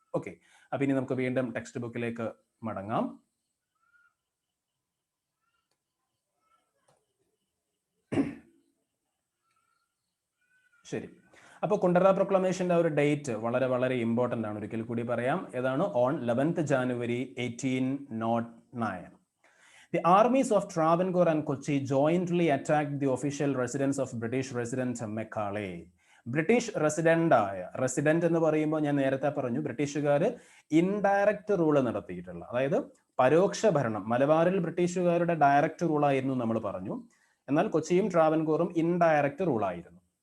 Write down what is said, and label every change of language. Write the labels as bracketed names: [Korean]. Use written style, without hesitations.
[Malayalam] Okay, അപ്പൊ ഇനി നമുക്ക് വീണ്ടും ടെക്സ്റ്റ് ബുക്കിലേക്ക് മടങ്ങാം. ശരി, അപ്പോൾ കുണ്ടറ പ്രൊക്ലമേഷന്റെ ഒരു ഡേറ്റ് വളരെ വളരെ ഇമ്പോർട്ടൻ്റ് ആണ്. ഒരിക്കൽ കൂടി പറയാം, ഏതാണ്? [English] On 11th January 1809. The armies of Travancore and Kochi jointly attacked the official residence of British President Macaulay. [Malayalam] British resident എന്ന് പറയുമ്പോൾ ഞാൻ നേരത്തെ പറഞ്ഞു ബ്രിട്ടീഷുകാർ ഇൻഡയറക്റ്റ് റൂള് നടത്തിയിട്ടുള്ള, അതായത് പരോക്ഷ ഭരണം. മലബാറിൽ ബ്രിട്ടീഷുകാരുടെ ഡയറക്റ്റ് റൂളായിരുന്നു നമ്മൾ പറഞ്ഞു, എന്നാൽ കൊച്ചിയും ട്രാവൻകൂറും ഇൻഡയറക്റ്റ് റൂളായിരുന്നു.